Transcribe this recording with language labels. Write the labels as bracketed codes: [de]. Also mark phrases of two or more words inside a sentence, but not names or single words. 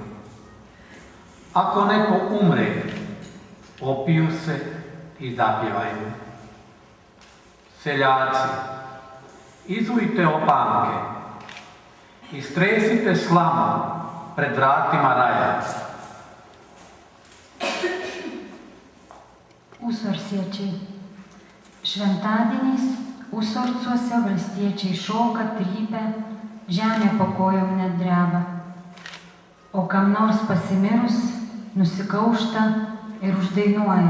[bs] Ako neko umre, opiju se i zapjevaju. Seljaci, izujte opanke, istresite slamu pred vratima raja. [lt] Usorsiečiai. Šventadienis usorcuose valstiečiai šoka, trypia, žemė po kojom net dreba. O kam nors pasimirus, nusikaušta ir uždainuoja.